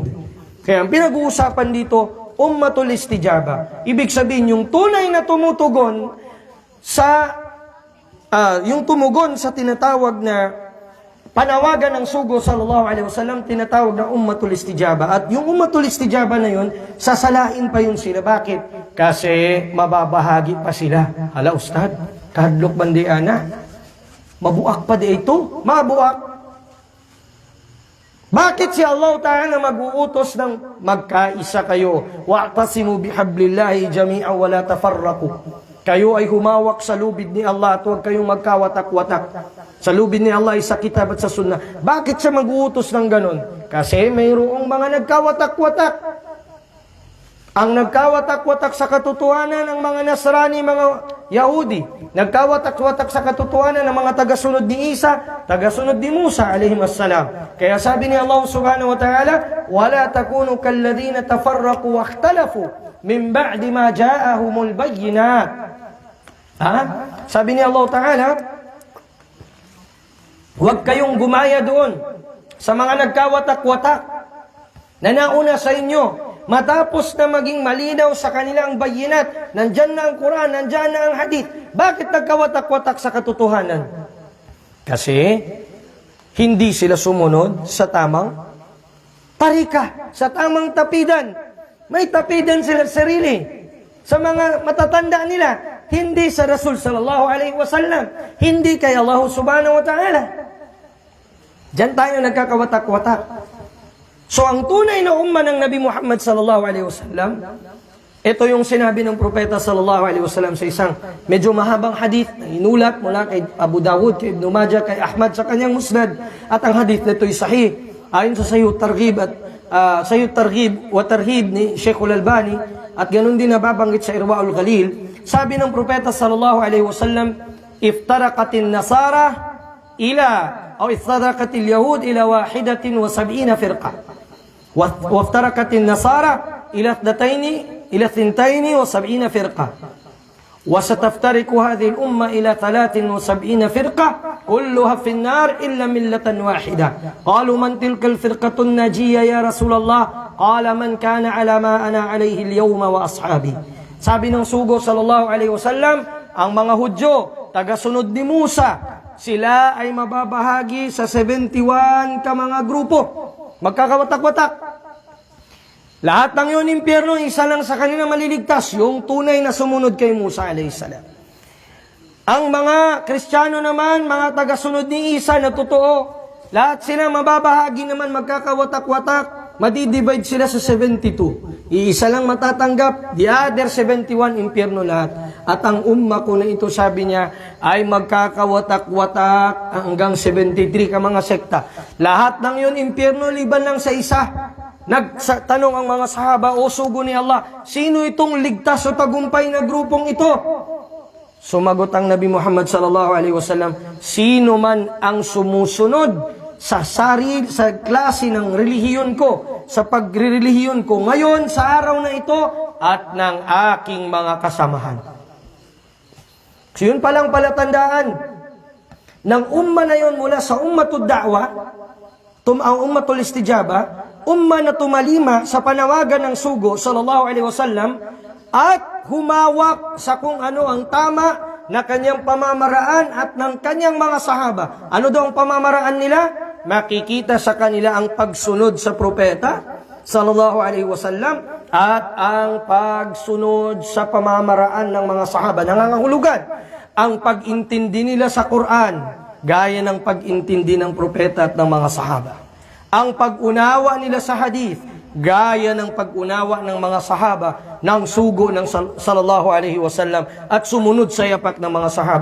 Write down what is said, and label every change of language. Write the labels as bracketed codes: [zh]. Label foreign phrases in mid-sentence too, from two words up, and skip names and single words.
[tl] Kaya ang pinag-uusapan dito, [ar] أمة الاستجابة. [tl] Ibig sabihin, yung tunay na tumutugon sa tinatawag na panawagan ng sugo [ar] صلى الله عليه وسلم, [tl] tinatawag na [ar] أمة الاستجابة. [tl] At yung [ar] أمة الاستجابة [tl] na yun, sasalain pa yun sila. Bakit? Kasi mababahagi pa sila. [ceb] Hala, Ustad, kahadlok bandiana, mabuak pa di ito? [tl] Mabuak. Bakit si Allah Ta'ala mag-uutos ng magkaisa kayo? [ar] واعتصموا بحبل الله جميعا ولا تفرقوا. [tl] Kayo ay humawak sa lubid ni Allah at huwag kayong magkawatak-watak. Sa lubid ni Allah ay sa kitab at sa sunnah. Bakit siya mag-uutos ng ganon? Kasi mayroong mga nagkawatak-watak. Ang nagkawatak-watak sa katotohanan ng mga Nasrani, mga Yahudi. Nagkawatak-watak sa katotohanan ng mga tagasunod ni Isa, tagasunod ni Musa [ar] عليهم السلام. [tl] Kaya sabi ni Allah [ar] سبحانه وتعالى, وَلَا تَكُونُوا كَالَّذِينَ تَفَرَّقُوا وَاخْتَلَفُوا مِنْ بَعْدِ مَا جَاءَهُمُ الْبَيِّنَاتِ. [tl] Sabi ni Allah Ta'ala, huwag kayong gumaya doon sa mga nagkawatak-watak na nauna sa inyo. Matapos na maging malinaw sa kanilang bayinat, nandyan na ang Quran, nandyan na ang hadith. Bakit nagkawatak-watak sa katotohanan? Kasi hindi sila sumunod sa tamang tarika, sa tamang tapidan. May tapidan sila sarili sa mga matatanda nila, hindi sa Rasul [ar] صلى الله عليه وسلم, [tl] hindi kay Allah [ar] سبحانه وتعالى. [tl] Diyan tayo nagkakawatak-watak. So ang tunay na umma ng Nabi Muhammad [ar] صلى الله عليه وسلم, [tl] ito yung sinabi ng propeta [ar] صلى الله عليه وسلم [tl] sa isang medyo mahabang hadith na inulat mula kay Abu Dawud, kay Ibn Majah, kay Ahmad sa kanyang musnad. At ang hadith na ito'y sahih. Ayon sa Sahih Targhib at Sahih Targhib wa Tarhib ni Sheikh Al-Albani, at ganun din nababanggit sa Irwaul Ghalil. Sabi ng propeta [ar] صلى الله عليه وسلم، افترقت النصارى افترقت اليهود إلى 71 فرقة. وافترقت النصارى إلى 72 فرقة وستفترق هذه الأمة إلى 73 فرقة كلها في النار إلا ملة واحدة قالوا من تلك الفرقة الناجية يا رسول الله قال من كان على ما أنا عليه اليوم وأصحابي. [tl] Sabi ng sugo [ar] صلى الله عليه وسلم, [tl] ang mga Hudyo, tagasunod ni Musa, sila ay mababahagi sa 71 ka mga grupo. Magkakawatak-watak. Lahat ng yun impyerno, isa lang sa kanila maliligtas, yung tunay na sumunod kay Musa a.s. Ang mga Kristiyano naman, mga tagasunod ni Isa na totoo, lahat sila mababahagi naman, magkakawatak-watak, madidivide sila sa 72. Iisa lang matatanggap, [en] the other [tl] 71 impyerno lahat. At ang umma ko na ito, sabi niya, ay magkakawatak-watak hanggang 73 ka mga sekta. Lahat ng yun impyerno, liban lang sa isa. Nagtanong ang mga sahaba, o sugo ni Allah, sino itong ligtas o tagumpay na grupong ito? Sumagot ang Nabi Muhammad [ar] صلى الله عليه وسلم, [tl] sino man ang sumusunod sa klase ng relihiyon ko, sa pagrelihiyon ko ngayon sa araw na ito at ng aking mga kasamahan. So yun palang palatandaan ng umma na yun mula sa [ar] أمة الدعوة, [tl] ang [ar] أمة الاستجابة, [tl] umma na tumalima sa panawagan ng sugo, [ar] صلى الله عليه وسلم, [tl] at humawak sa kung ano ang tama na kanyang pamamaraan at ng kanyang mga sahaba. Ano daw ang pamamaraan nila? Makikita sa kanila ang pagsunod sa propeta, [ar] صلى الله عليه وسلم, [tl] at ang pagsunod sa pamamaraan ng mga sahaba. Nangangahulugan ang pag-intindi nila sa Quran, gaya ng pag-intindi ng propeta at ng mga sahaba. Ang pag-unawa nila sa hadith, gaya ng pag-unawa ng mga sahaba ng sugo ng [ar] صلى الله عليه وسلم [tl] at sumunod sa yapak ng mga sahaba.